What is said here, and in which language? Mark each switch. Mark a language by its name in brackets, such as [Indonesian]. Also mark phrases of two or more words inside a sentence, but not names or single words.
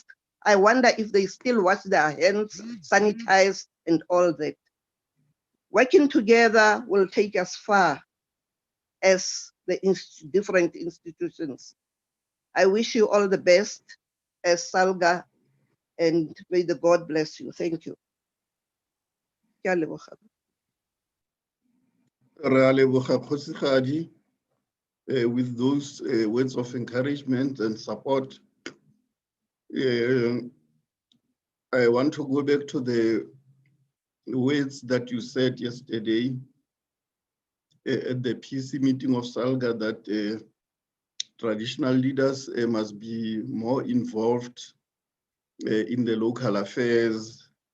[English] I wonder if they still wash their hands, sanitize, and all that. Working together will take us far as the different institutions. I wish you all the best as SALGA and may the God bless you. Thank you. [Tswana] Ke a leboga. Re a leboga Kgosigadi, [English] with those words of encouragement and support. I want to go back to the words that you said yesterday at the PC meeting of SALGA, that traditional leaders must be more involved in the local affairs